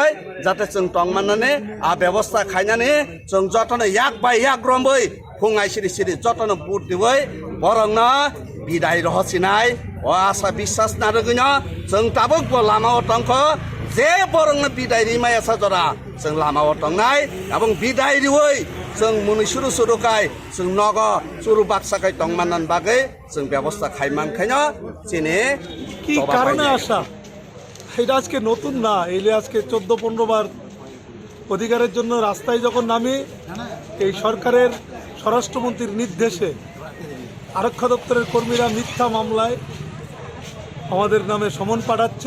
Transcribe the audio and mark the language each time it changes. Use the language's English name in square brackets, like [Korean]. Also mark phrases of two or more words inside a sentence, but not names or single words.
[Bodo] जाते जों तंमाननानै व्यवस्था खायनानै जों जतन याक बाय याक रम्बै फुङाय सिरि सिरि जतन बुट दिवै बरंना बिदाय रहसिनाय आशा विश्वास नारगैन जों ताबुकबो लामायाव तंख जे बरंना बिदाय रिमाया साजरा जों लामायाव तंनाय एवं बिदाय रिवै जों मुनि सुरु सुरुखाय जों नग सुरु बाक्साखाय तंमाननान बागै जों व्यवस्था खायमानखायनो चिनि [Bangla] কি কারণে আসা এটা আজকে নতুন না, এলে আজকে 14-15 বার অধিকারের জন্য রাস্তায় যখন নামি এই সরকারের স্বরাষ্ট্রমন্ত্রীর নির্দেশে আরক্ষা দপ্তরের কর্মীরা মিথ্যা মামলায় আমাদের নামে সমন পাঠাচ্ছে।